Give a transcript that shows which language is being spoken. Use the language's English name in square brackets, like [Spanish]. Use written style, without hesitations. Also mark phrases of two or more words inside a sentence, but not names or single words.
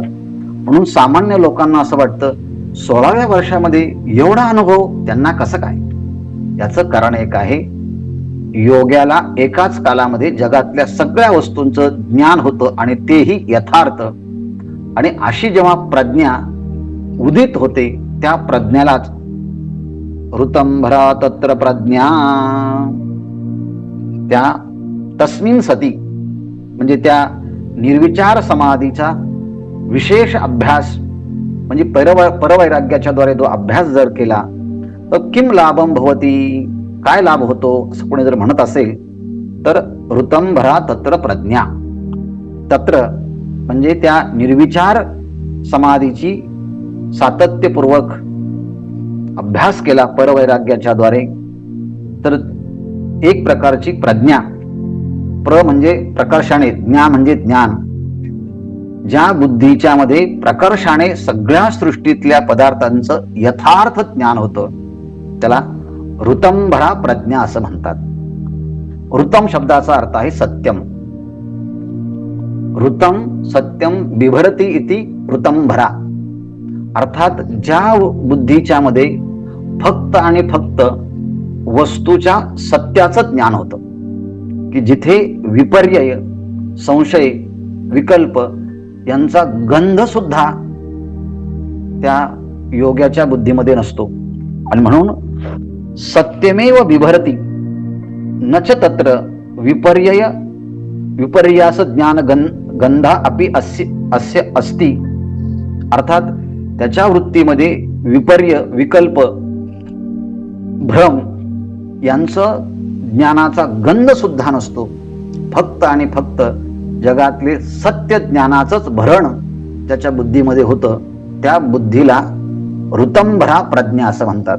[Marathi] म्हणून सामान्य लोकांना असं वाटतं 16व्या वर्षामध्ये एवढा अनुभव त्यांना कसं काय. याचं कारण एक आहे, योग्याला एकाच कालामध्ये जगातल्या सगळ्या वस्तूंचं ज्ञान होतं आणि तेही यथार्थ. आणि अशी जेव्हा प्रज्ञा उदित होते त्या प्रज्ञालाच [Sanskrit] ऋतंभरा तत्र प्रज्ञा, [Marathi] त्या [Sanskrit] तस्मिन सती [Marathi] म्हणजे त्या निर्विचार समाधीचा विशेष अभ्यास म्हणजे परवैराग्याच्या द्वारे जो अभ्यास जर केला तर [Sanskrit] किम लाभम भवती, [Marathi] काय लाभ होतो असं कोणी जर म्हणत असेल तर [Sanskrit] ऋतंभरा तत्र प्रज्ञा. [Marathi] तत्र म्हणजे त्या निर्विचार समाधीची सातत्यपूर्वक अभ्यास केला परवैराग्याच्या द्वारे तर एक प्रकारची प्रज्ञा. प्र म्हणजे प्रकर्षाने, ज्ञा म्हणजे ज्ञान. ज्या बुद्धीच्या मध्ये प्रकर्षाने सगळ्या सृष्टीतल्या पदार्थांचं यथार्थ ज्ञान होतं त्याला ऋतंभरा प्रज्ञा असं म्हणतात. ऋतम शब्दाचा अर्थ आहे सत्यम. [Sanskrit] ऋतम सत्यम बिभरती इति ऋतंभरा. [Marathi] अर्थात ज्या बुद्धीच्या मध्ये फक्त आणि फक्त वस्तूच्या सत्याचं ज्ञान होतं की जिथे विपर्यय, संशय, विकल्प यांचा गंध सुद्धा त्या योग्याच्या बुद्धीमध्ये नसतो. आणि म्हणून [Sanskrit] सत्यमेव बिभरती नच तत्र विपर्यय विपर्यास ज्ञान गंधा अपि अस्य अस्ति. [Marathi] अर्थात त्याच्या वृत्तीमध्ये विपर्य, विकल्प, भ्रम यांचं ज्ञानाचा गंध सुद्धा नसतो. फक्त आणि फक्त जगातले सत्य ज्ञानाचंच भरण त्याच्या बुद्धीमध्ये होतं. त्या बुद्धीला ऋतंभरा प्रज्ञा असं म्हणतात.